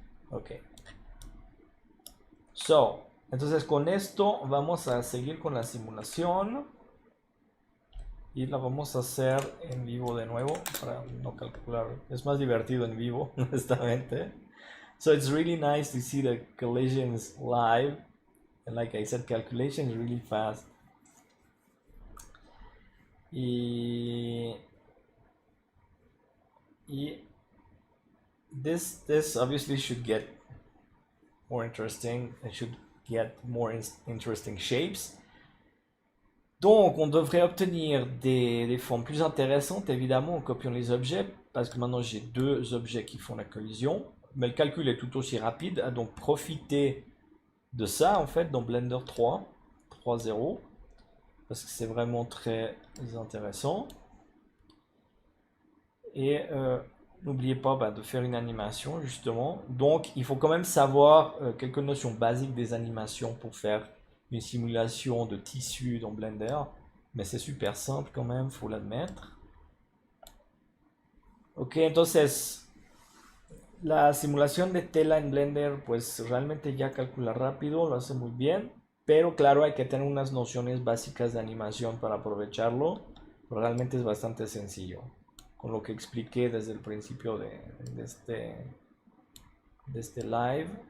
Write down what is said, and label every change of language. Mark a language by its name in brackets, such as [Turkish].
[Spanish] Ok, entonces con esto vamos a seguir con la simulación y la vamos a hacer en vivo de nuevo para no calcular, es más divertido en vivo honestamente. [English] So it's really nice to see the collisions live. And like I said, calculation is really fast. Y this obviously should get more interesting. It should get more interesting shapes. [French] Donc, on devrait obtenir des formes plus intéressantes, évidemment, en copiant les objets, parce que maintenant j'ai 2 objets qui font la collision. Mais le calcul est tout aussi rapide, donc profitez de ça en fait dans Blender 3.0 parce que c'est vraiment très intéressant. Et n'oubliez pas de faire une animation justement. Donc il faut quand même savoir quelques notions basiques des animations pour faire une simulation de tissu dans Blender. Mais c'est super simple quand même, faut l'admettre. [Spanish] Ok, entonces la simulación de tela en Blender pues realmente ya calcula rápido, lo hace muy bien. Pero claro, hay que tener unas nociones básicas de animación para aprovecharlo. Realmente es bastante sencillo. Con lo que expliqué desde el principio de este live.